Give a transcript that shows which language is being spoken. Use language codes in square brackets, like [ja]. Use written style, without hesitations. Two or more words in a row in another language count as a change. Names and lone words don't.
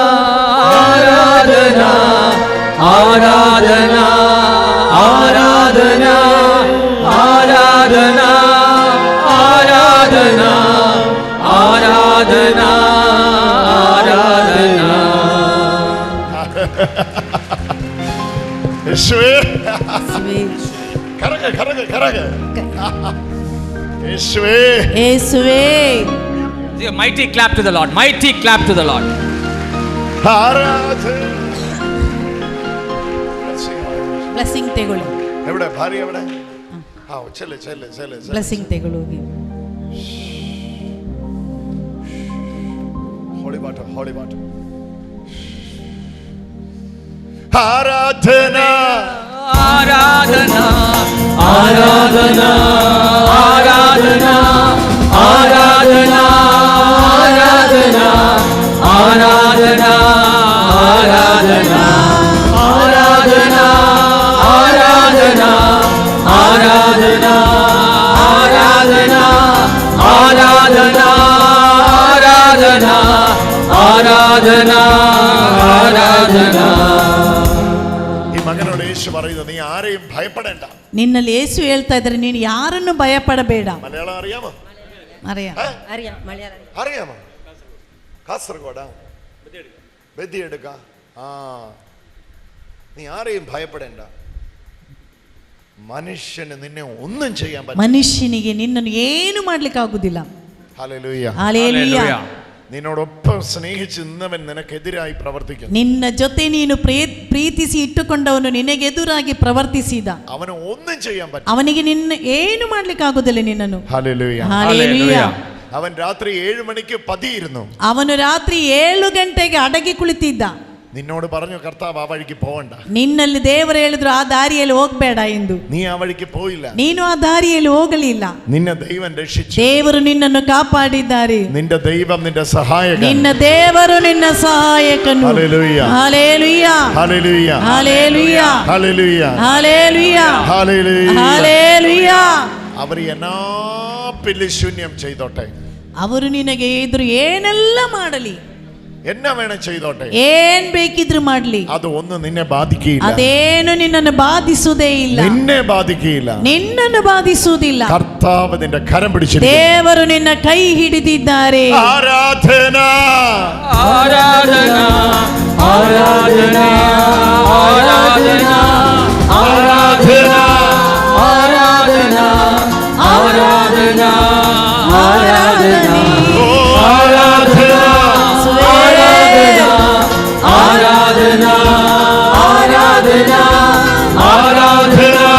[ml] ആരാധന ആരാധന ആരാധന ആരാധന ആരാധന ആരാധന ആരാധന യേശുവേ കരക കരക കരക യേശുവേ യേശുവേ [en] mighty clap to the Lord, mighty clap to the Lord. [ml] ആരാധന [kn] ಬ್ಲೆಸ್ಸಿಂಗ್ ತಗೊಳ್ಳಿ [ml] എവിടെ ഭാര്യ എവിടെ ചെല്ല് ചെല്ല് ചെല്ല് [kn] ಬ್ಲೆಸ್ಸಿಂಗ್ ತಗೊಳ್ಳಿ [en] holy water [ml] ആരാധന ആരാധന ആരാധന ആരാധന ആരാധന ആരാധന ആരാധന ആരാധന ആരാധന ആരാധന ആരാധന ആരാധന ആരാധന ആരാധന ആരാധന. ഈ മകനോട് യേശു പറയുന്നത് നീ ആരെയും ഭയപ്പെടേണ്ട. [kn] നിന്നല്ലേ യേശു ಹೇಳ್ತಾ ಇದ್ದಾರೆ ನೀನು ಯಾರನ್ನು ಭಯಪಡಬೇಡ. [ml] മലയാളം അറിയാമോ? അറിയാമോ? കാസർഗോഡാ? ബദിയെടുക്ക. നീ ആരെയും ഭയപ്പെടേണ്ട. മനുഷ്യന് നിന്നെ ഒന്നും ചെയ്യാൻ പറ്റില്ല. [kn] മനുഷ്യനിಗೆ ನಿನ್ನನ್ನು ಏನು ಮಾಡಲಿಕ್ಕೆ ಆಗುವುದಿಲ್ಲ. [ml] ഹല്ലേലൂയ. ഹല്ലേലൂയ. നിന്നോടൊപ്പം സ്നേഹിച്ച് നിന്നവൻ നിനക്കെതിരായി പ്രവർത്തിക്കുന്നു. [kn] ನಿನ್ನ ಜೊತೆ ನೀನು ಪ್ರೀತಿಸಿ ಇಟ್ಟುಕೊಂಡವನು ನಿನಗೆ ಎದುರಾಗಿ ಪ್ರವರ್ತಿಸಿದ. [ml] ಅವನು ഒന്നും ചെയ്യാൻ പറ്റില്ല. [kn] ಅವನಿಗೆ ನಿನ್ನ ಏನು ಮಾಡಲಿಕ್ಕೆ ಆಗುವುದಿಲ್ಲ ನಿನ್ನನ್ನು. [ml] ഹല്ലേലൂയ. ഹല്ലേലൂയ. അവൻ രാത്രി 7 മണിക്ക് പതിയിരുന്നു. [kn] ಅವನು ರಾತ್ರಿ 7 ಗಂಟೆಗೆ ಅಡಗಿ ಕುಳಿತಿದ್ದ. [ml] നിന്നോട് പറഞ്ഞു കർത്താവ് ആ വഴിക്ക് പോകണ്ട. [kn] ನಿನ್ನಲ್ಲಿ ದೇವರು ಹೇಳಿದ್ರು ಆ ದಾರಿಯಲ್ಲಿ ಹೋಗಬೇಡ ಎಂದು. [ml] നീ ആ വഴിക്ക് പോയില്ല. [kn] ನೀನು ಆ ದಾರಿಯಲ್ಲಿ ಹೋಗಲಿಲ್ಲ. [ml] നിന്നെ ദൈവം രക്ഷിച്ചു. [kn] ದೇವರು ನಿನ್ನನ್ನು ಕಾಪಾಡಿದ್ದಾರೆ. [ml] നിന്റെ ദൈവം നിന്റെ സഹായകൻ. [kn] ನಿನ್ನ ದೇವರು ನಿನ್ನ ಸಹಾಯಕನು. [ml] ഹല്ലേലൂയ ഹല്ലേലൂയ ഹല്ലേലൂയ ഹല്ലേലൂയ ഹല്ലേലൂയ ഹല്ലേലൂയ ഹല്ലേലൂയ ഹല്ലേലൂയ. അവർ എന്നാ പിള്ളി ശൂന്യം ചെയ്തോട്ടെ, [kn] ಅವರು ನಿನಗೆ ಎದುರು ಏನೆಲ್ಲ ಮಾಡಲಿ, [ml] എന്നാ വേണം ചെയ്തോട്ടെ, [kn] ಏನ್ ಬೇಕಿದ್ರು ಮಾಡ್ಲಿ, [ml] അത് ഒന്നും നിന്നെ ബാധിക്കുകയില്ല. [kn] ಅದೇನು ನಿನ್ನನ್ನು ಬಾಧಿಸುವುದೇ ಇಲ್ಲ. [ml] നിന്നെ ബാധിക്കുകയില്ല. [kn] ನಿನ್ನನ್ನು ಬಾಧಿಸುವುದಿಲ್ಲ. [ml] കർത്താവ് നിന്റെ കരം പിടിച്ചിരിക്കുന്നു. [kn] ದೇವರು ನಿನ್ನ ಕೈ ಹಿಡಿದಿದ್ದಾರೆ. [ml] ആരാധന ആരാധന ആരാധന ആരാധന ആരാധന ആരാധന ആരാധന ആരാധന ആരാധന ആരാധന ആരാധന ആരാധന